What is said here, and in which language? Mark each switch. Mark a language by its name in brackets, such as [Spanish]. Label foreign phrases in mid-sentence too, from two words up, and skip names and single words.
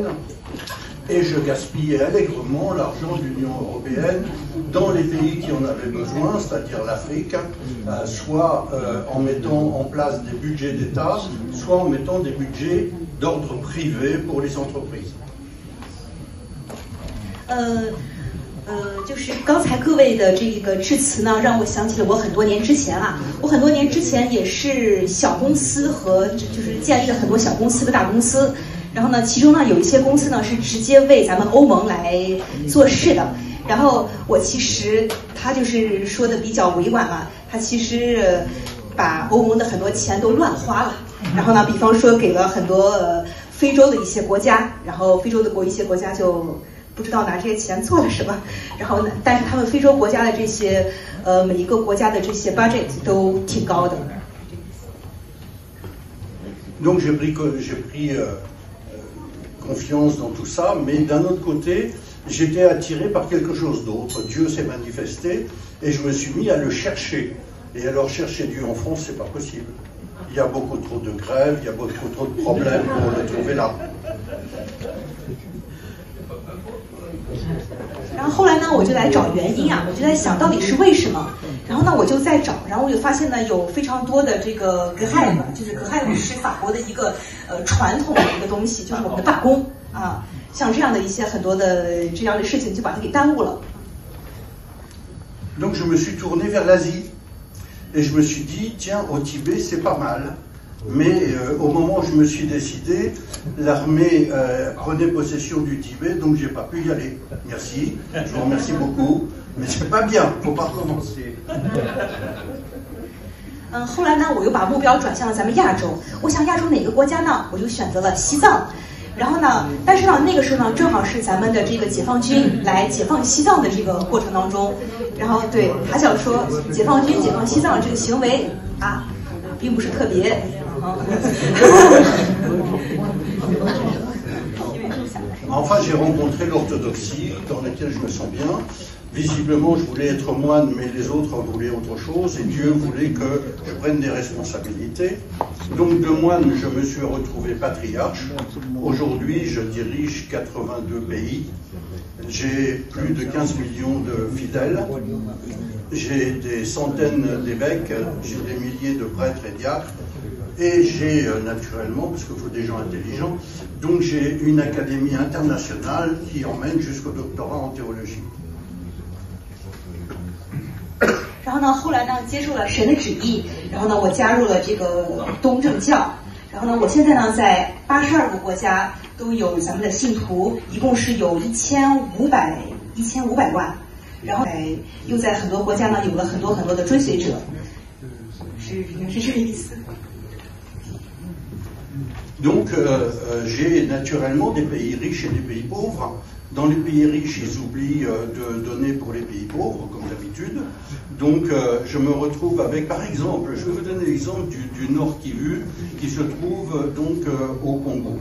[French] Et je gaspillais allègrement l'argent de l'Union européenne dans les pays qui en avaient besoin, c'est-à-dire l'Afrique, soit en mettant en place des budgets d'État, soit en mettant des budgets d'ordre privé pour les entreprises. [Chinese] 就是刚才各位的这个致辞呢，让我想起了我很多年之前啊，我很多年之前也是小公司和就是建立了很多小公司和大公司。然后呢，其中呢有一些公司呢是直接为咱们欧盟来做事的。然后我其实他就是说的比较委婉了，他其实把欧盟的很多钱都乱花了。然后呢，比方说给了很多非洲的一些国家，然后非洲的一些国家就不知道拿这些钱做了什么。然后呢，但是他们非洲国家的这些每一个国家的这些 budget 都挺高的。 [French] Donc j'ai pris confiance dans tout ça, mais d'un autre côté, j'étais attiré par quelque chose d'autre. Dieu s'est manifesté et je me suis mis à le chercher. Et alors chercher Dieu en France, c'est pas possible. Il y a beaucoup trop de grèves, il y a beaucoup trop de problèmes pour le trouver là. [Chinese] 然后后来呢，我就来找原因啊，我就在想到底是为什么。然后呢，我就在找，然后我就发现呢，有非常多的这个Grève，就是 Grève是法国的一个传统的一个东西，就是我们的罢工啊，像这样的一些很多的这样的事情，就把它给耽误了。 [French] Donc je me suis tourné vers l'Asie et je me suis dit tiens au Tibet c'est pas mal. Mais au moment où je me suis décidé, l'armée prenait possession du Tibet, donc j'ai pas pu y aller. Merci, je vous remercie beaucoup, mais c'est pas bien, faut pas recommencer. [Chinese] 后来呢，我又把目标转向了咱们亚洲。我想亚洲哪个国家呢？我就选择了西藏。然后呢，但是呢，那个时候呢，正好是咱们的这个解放军来解放西藏的这个过程当中。然后对他想说，解放军解放西藏这个行为啊，并不是特别。 [French] Enfin, j'ai rencontré l'orthodoxie dans laquelle je me sens bien. Visiblement, je voulais être moine, mais les autres voulaient autre chose, et Dieu voulait que je prenne des responsabilités. Donc, de moine, je me suis retrouvé patriarche. Aujourd'hui, je dirige 82 pays. J'ai plus de 15 millions de fidèles. J'ai des centaines d'évêques, j'ai des milliers de prêtres et diacres. Et j'ai naturellement, parce qu'il faut des gens intelligents, donc j'ai une académie internationale qui emmène jusqu'au doctorat en théologie. [Chinese] 然后呢，后来呢，接受了神的旨意，然后呢，我加入了这个东正教，然后呢，我现在呢，在82个国家都有咱们的信徒，一共是有1500 1500万，然后又在很多国家呢有了很多的追随者，是这个意思。 [French] Donc, j'ai naturellement des pays riches et des pays pauvres. Dans les pays riches, ils oublient de donner pour les pays pauvres, comme d'habitude. Donc, je me retrouve avec, par exemple, je vais vous donner l'exemple du Nord Kivu, qui se trouve donc au Congo.